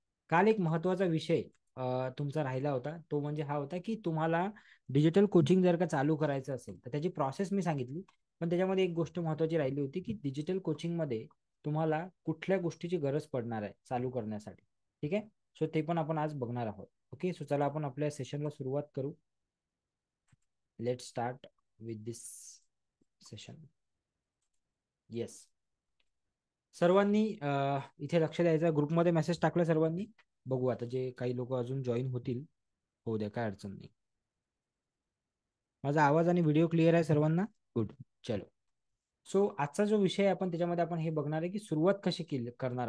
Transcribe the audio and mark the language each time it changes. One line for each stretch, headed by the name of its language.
Marathi: काल एक महत्वाचा विषय तुमचा राहिला होता, तो म्हणजे हा होता की तुम्हाला डिजिटल कोचिंग जर का चालू करायचं असेल तर त्याची प्रोसेस मी सांगितली. पण त्याच्यामध्ये एक गोष्ट महत्वाची राहिली होती की डिजिटल कोचिंग मध्ये तुम्हाला कुठल्या गोष्टीची गरज पडणार आहे चालू करण्यासाठी. ठीक आहे, सो ते पण आपण आज बघणार आहोत. ओके, सो चला आपण आपल्या सेशनला सुरुवात करू.
English: Let start with this session.
Marathi: Yes, सर्वांनी इथे लक्ष द्यायचं. ग्रुपमध्ये मेसेज टाकला सर्वांनी. बघू आता जे काही लोक अजून जॉईन होतील, होऊ द्या, काय अडचण नाही. माझा आवाज आणि व्हिडिओ क्लिअर आहे सर्वांना? गुड. चलो, सो आजचा जो विषय आहे आपण त्याच्यामध्ये आपण हे बघणार आहे की सुरुवात कशी केली करणार.